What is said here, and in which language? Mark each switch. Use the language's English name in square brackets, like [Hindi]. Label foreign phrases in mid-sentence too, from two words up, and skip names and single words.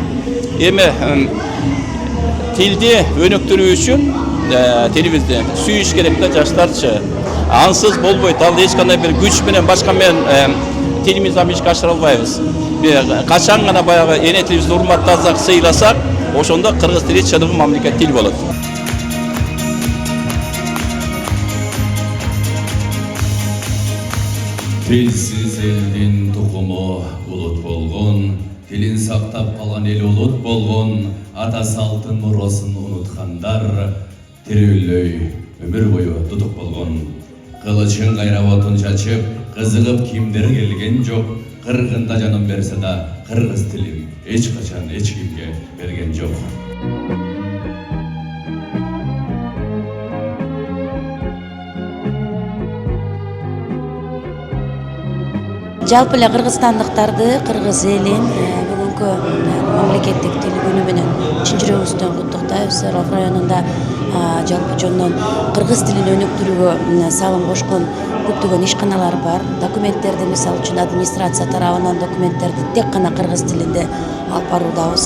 [Kyrgyz] Эми тилди өнүктүрүү үчүн телибизди сүйүш керек да жаштарчы. Ансыз болбойт. Ал эч кандай бир күч менен башка менен тилибизди ишке ашыра албайбыз. Качан гана баягы эне тилибизди урматтасак, сыйласак, ошондо кыргыз тили чыныгы мамлекет тил болот. [Kazakh] Тілсіз елден тұқымы ұлт болғын, тілін сақтап қалған ел ұлт болғын, ата салтын мұрасын ұнытқандар, тіреулей өмір бойы тұтық болғын. Қылышын қайрап отын шашып, қызығып кимдер келген жоқ, қырғында жаным берсе да, қырғыз тілін ешқашан ешкімге берген жоқ. [Kyrgyz] Жалпы эле кыргызстандыктарды, кыргыз элин бүгүнкү мамлекеттик тил күнү менен чын жүрөгүбүздөн куттуктайбыз. Свердлов районунда жалпы жонунан кыргыз тилин өнүктүрүүгө салым кошкон көптөгөн ишканалар бар. Документтерди мисалы үчүн администрация тарабынан документтерди тек гана кыргыз тилинде алып баруудабыз.